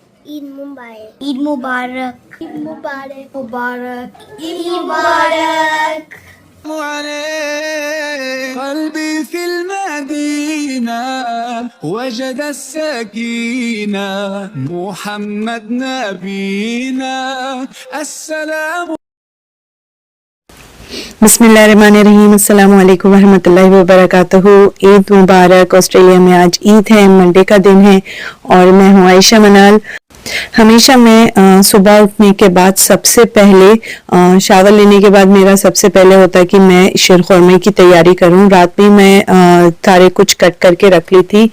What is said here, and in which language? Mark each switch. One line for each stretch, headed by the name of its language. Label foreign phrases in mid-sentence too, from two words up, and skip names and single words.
Hindi: ईद मुबारक, ईद मुबारक, ईद मुबारक, मुबारक, ईद मुबारक।
Arabic: قلبي في المدينة وجد السكينة محمد نبينا السلام। بسم الله الرحمن الرحيم السلام عليكم ورحمة الله وبركاته.
Hindi: ईद मुबारक। ऑस्ट्रेलिया में आज ईद है, मंडे का दिन है और मैं हूँ आयशा मनाल। हमेशा मैं सुबह उठने के बाद सबसे पहले शावर लेने के बाद मेरा सबसे पहले होता है कि मैं शीरखुरमे की तैयारी करूं। रात में मैं सारे कुछ कट करके रख ली थी।